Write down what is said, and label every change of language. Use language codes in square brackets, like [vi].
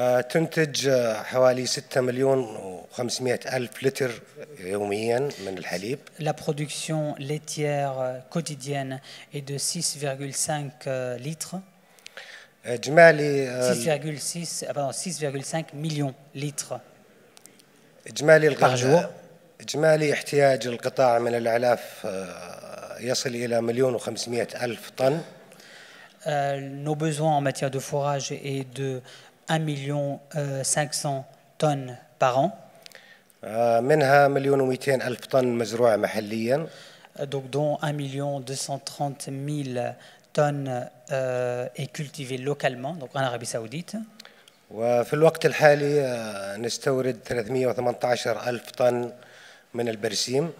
[ar] تنتج حوالي 6 مليون و500 ألف لتر يوميا من الحليب. [fr] La production laitière quotidienne est de 6,5 litres. [ar] إجمالي [fr] 6,5 millions litres par jour. [ar] إجمالي احتياج القطاع من الأعلاف يصل إلى 1,500,000 طن. [fr] Nos besoins en matière de fourrage est de 1,5 tonnes par an. [ar] منها 1,200,000 طن مزروعة محليا. [fr] Donc dont 1,230,000 tonnes est cultivée localement, donc en Arabie Saoudite. [ar] وفي الوقت الحالي نستورد 318,000 طن من البرسيم.